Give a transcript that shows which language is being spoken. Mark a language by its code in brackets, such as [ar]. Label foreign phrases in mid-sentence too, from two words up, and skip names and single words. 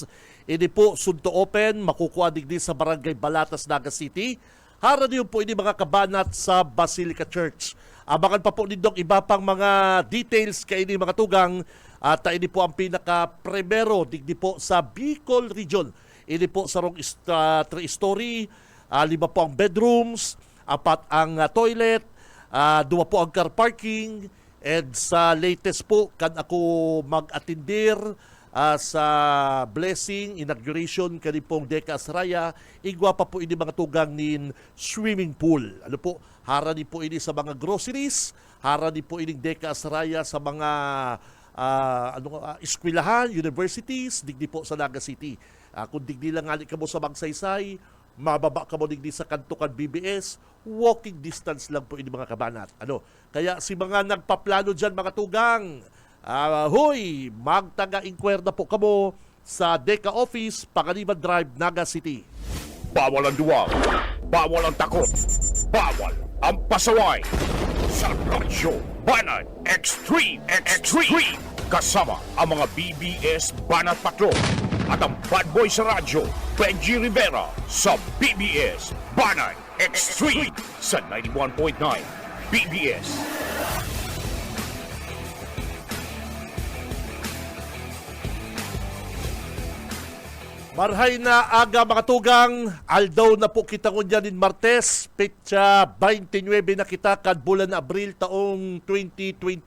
[bik] Ini po sunto open, makukuha digdi sa Barangay Balatas, Naga City. Hara niyo po ini mga kabanat sa Basilica Church. Abangan pa po nindong iba pang mga details kay ini mga tugang at ini po ang pinaka-primero digdi po sa Bicol Region. Ini po sa 3-story, 5 po ang bedrooms, 4 ang toilet, 2 po ang [en] car parking, [bik] and sa latest po kan ako mag-atindir sa blessing, inauguration kani pong Deca Asraya, igwa pa po ini mga tugang nin [en] swimming pool. [bik] Ano po, hara ni po ini sa mga groceries, hara ni po ini Deca Asraya sa mga eskwelahan, universities, digdi po sa Naga City. Kung digdi lang nga ka mo sa Magsaysay, mababa ka mo digdi sa Kantukan BBS, walking distance lang po ini mga kabanat. Kaya si mga nagpaplano dyan mga tugang, hoy, magtaga-inquire na po kamo sa Deca Office, Panganiban Drive, Naga City. [tl] Bawal ang duwag, bawal ang takot, bawal ang pasaway. Sa Radyo Banat Extreme, kasama ang mga BBS Banat Patrol at ang [en] bad boy [tl] sa radyo, Benji Rivera sa BBS Banat Extreme sa 91.9 BBS. [bik] Marhay na aga mga tugang, aldaw na po kita ngunyan din Martes, petsa 29 na kita kad bulan Abril taong 2025.